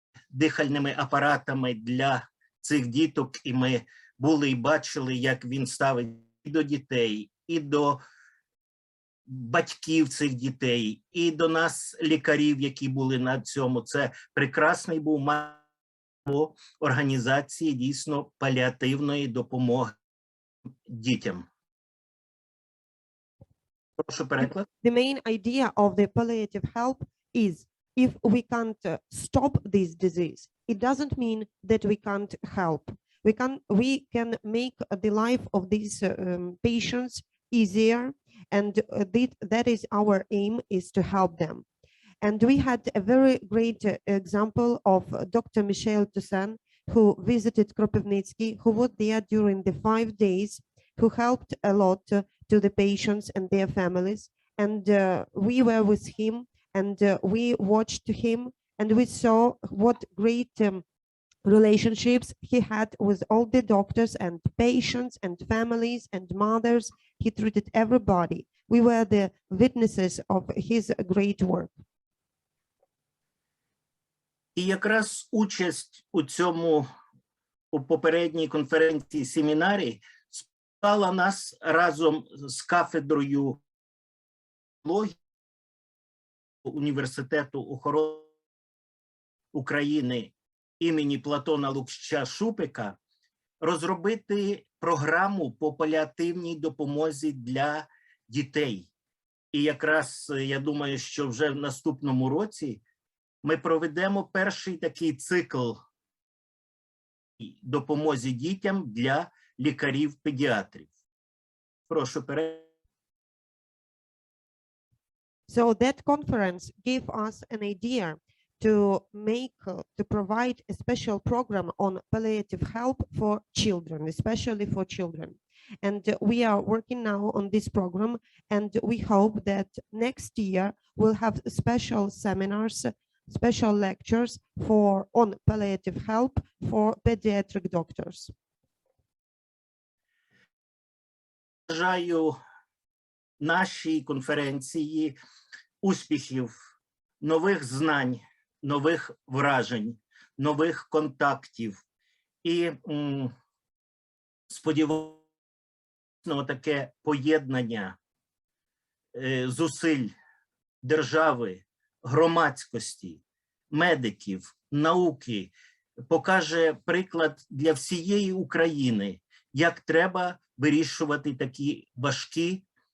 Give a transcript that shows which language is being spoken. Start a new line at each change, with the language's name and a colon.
Ukrainian: дихальними апаратами для цих діток, і ми були і бачили, як він ставить і до дітей, і до батьків цих дітей, і до нас, лікарів, які були на цьому. Це прекрасний був організації дійсно паліативної допомоги дітям. Прошу переклад.
English: The main idea of the palliative help is if we can't stop this disease, it doesn't mean that we can't help. We can make the life of these patients easier, and that is our aim, is to help them. And we had a very great example of Dr. Michel Toussaint, who visited Kropivnitsky, who was there during the 5 days, who helped a lot to the patients and their families. And we were with him, and we watched him, and we saw what great relationships he had with all the doctors and patients and families and mothers. He treated everybody. We were the witnesses of his great work.
Ukrainian: І якраз участь у цьому, у попередній конференції, семінарі, спала нас разом з кафедрою університету охорони України імені Платона Лукща Шупика розробити програму по паліативній допомозі для дітей. І якраз я думаю, що вже в наступному році ми проведемо перший такий цикл допомозі дітям для лікарів-педіатрів. Прошу перейти.
English: So that conference gave us an idea to provide a special program on palliative help for children, especially for children. And we are working now on this program, and we hope that next year we'll have special seminars, special lectures on palliative help for pediatric doctors.
Ukrainian: Бажаю нашій конференції успіхів, нових знань, нових вражень, нових контактів. І сподіваюся, таке поєднання зусиль держави, громадськості, медиків, науки покаже приклад для всієї України, як треба вирішувати такі важкі